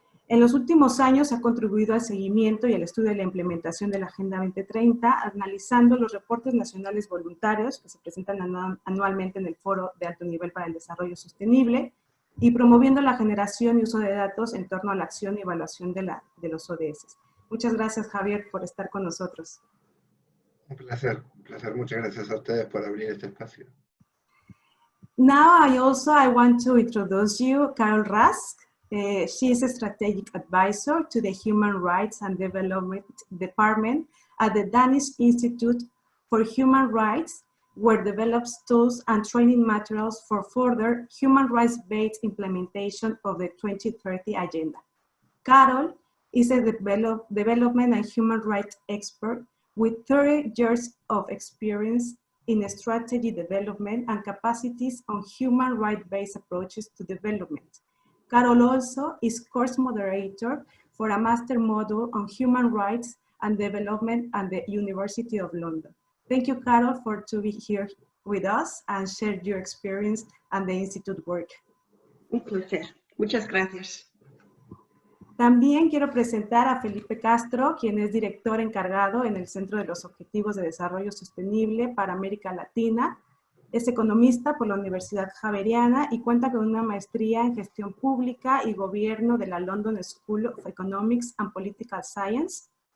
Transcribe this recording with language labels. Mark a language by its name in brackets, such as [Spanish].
[Spanish] En los últimos años ha contribuido al seguimiento y al estudio de la implementación de la Agenda 2030, analizando los reportes nacionales voluntarios que se presentan anualmente en el Foro de Alto Nivel para el Desarrollo Sostenible y promoviendo la generación y uso de datos en torno a la acción y evaluación de los ODS. Muchas gracias, Javier, por estar con nosotros. Un placer. Muchas gracias a ustedes por abrir este espacio. [English] Now I want to introduce you Carol Rask. She is a strategic advisor to the Human Rights and Development Department at the Danish Institute for Human Rights, where develops tools and training materials for further human rights-based implementation of the 2030 Agenda. Carol is a development and human rights expert with 30 years of experience in strategy development and capacities on human rights-based approaches to development. Carol also is course moderator for a master module on human rights and development at the University of London. Thank you, Carol, for to be here with us and share your experience and the Institute work. [Spanish] Un placer. Muchas gracias. También quiero presentar a Felipe Castro, quien es director encargado en el Centro de los Objetivos de Desarrollo Sostenible para América Latina. Es economista por la Universidad Javeriana y cuenta con una maestría en Gestión Pública y Gobierno de la London School of Economics and Political Science.